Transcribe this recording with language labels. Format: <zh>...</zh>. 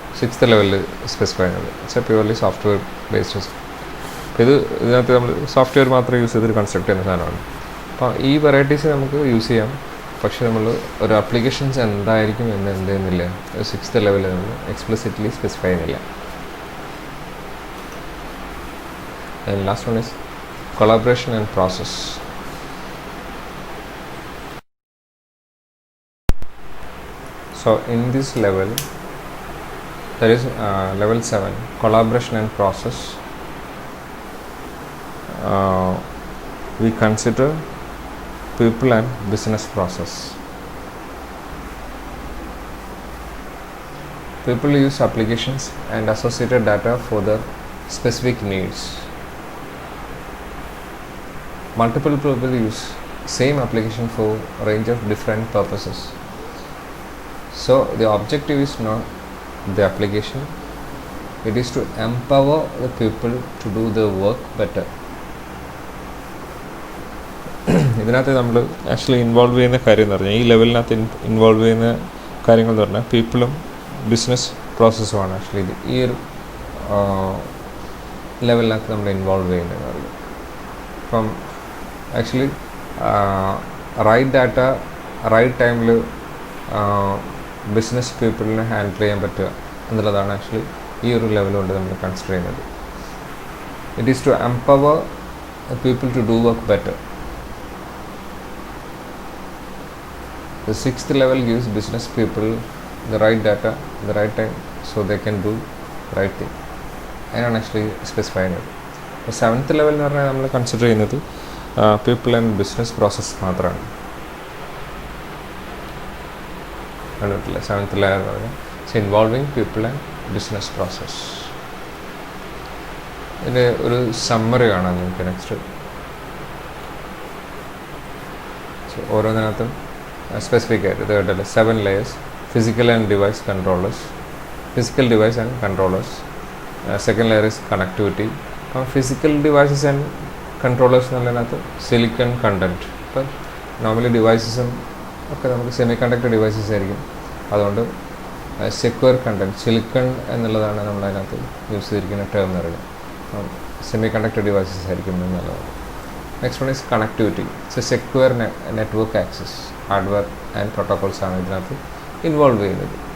<ml>6th ലെവലിൽ specify ചെയ്യുന്നത്</ml> <en>It's a purely software based.</en> <ml>ഇതിനകത്ത് നമ്മൾ സോഫ്റ്റ്വെയർ മാത്രം യൂസ് ചെയ്തിട്ട് കൺസ്ട്രക്ട് ചെയ്യുന്ന സാധനമാണ്. അപ്പോൾ ഈ വെറൈറ്റീസ് നമുക്ക് യൂസ് ചെയ്യാം, പക്ഷേ നമ്മൾ ഒരു ആപ്ലിക്കേഷൻസ് എന്തായിരിക്കും എന്ന് എന്ത് ചെയ്യുന്നില്ല, 6th ലെവലിൽ നമ്മൾ എക്സ്പ്ലിസിറ്റ്ലി സ്പെസിഫൈ ചെയ്യുന്നില്ല.</ml> <en>And last one is collaboration and process. So in this level there is level 7, collaboration and process. We consider people and business process. People use applications and associated data for their specific needs. Multiple people use same application for a range of different purposes. So the objective is not the application, it is to empower the people to do their work better.</en> <ml>ഇതിനകത്ത് നമ്മൾ actually involve ചെയ്യുന്ന കാര്യം എന്ന് പറഞ്ഞാൽ ഈ ലെവലിനകത്ത് involve ചെയ്യുന്ന കാര്യങ്ങൾ എന്ന് പറഞ്ഞാൽ പീപ്പിളും ബിസിനസ് പ്രോസസ്സുമാണ് ആക്ച്വലി ഇത് ഈ ഒരു ലെവലിനകത്ത് നമ്മൾ ഇൻവോൾവ് ചെയ്യുന്നതെന്ന് പറയുന്നത്. അപ്പം ആക്ച്വലി റൈറ്റ് ഡാറ്റ റൈറ്റ് ടൈമിൽ ബിസിനസ് പീപ്പിളിനെ ഹാൻഡിൽ ചെയ്യാൻ പറ്റുക എന്നുള്ളതാണ് ആക്ച്വലി ഈ ഒരു ലെവൽ കൊണ്ട് നമ്മൾ കൺസിഡർ ചെയ്യുന്നത്.</ml> <en>It is to empower people to do work better. The sixth level gives business people the right data, the right time, so they can do right thing.</en> <ml>അതിനാണ് actually specify ചെയ്യുന്നത്. അപ്പോൾ seventh level എന്ന് പറഞ്ഞാൽ നമ്മൾ consider ചെയ്യുന്നത് people and business process മാത്രമാണ്. കണ്ടിട്ടില്ല seventh level എന്ന് പറഞ്ഞാൽ involving people and business process. ഇതിൻ്റെ ഒരു സമ്മറി കാണാം നിങ്ങൾക്ക് നെക്സ്റ്റ്. ഓരോന്നിനകത്തും സ്പെസിഫിക് ആയിട്ട് ഇത് കേട്ടല്ലേ</ml> <en>7 layers: physical and device controllers, physical device and controllers. Second layer is connectivity. Physical devices and controllers</en> <ml>എന്നുള്ളതിനകത്ത് silicon content. ഇപ്പം നോർമലി ഡിവൈസസും ഒക്കെ നമുക്ക് സെമി കണ്ടക്ടർ ഡിവൈസസ് ആയിരിക്കും. അതുകൊണ്ട് സെക്യൂർ കണ്ടൻറ്റ് സിലിക്കൺ എന്നുള്ളതാണ് നമ്മളതിനകത്ത് യൂസ് ചെയ്തിരിക്കുന്ന ടേം എന്ന് പറയുന്നത്. സെമി കണ്ടക്ടർ ഡിവൈസസ് ആയിരിക്കും എന്നുള്ളതാണ്.</ml> <en>Next one is connectivity. It's a secure network access. Hardware and പ്രോട്ടോകോൾസാണ്</en> <ml>ഇതിനകത്ത് ഇൻവോൾവ് ചെയ്യുന്നത്.</ml>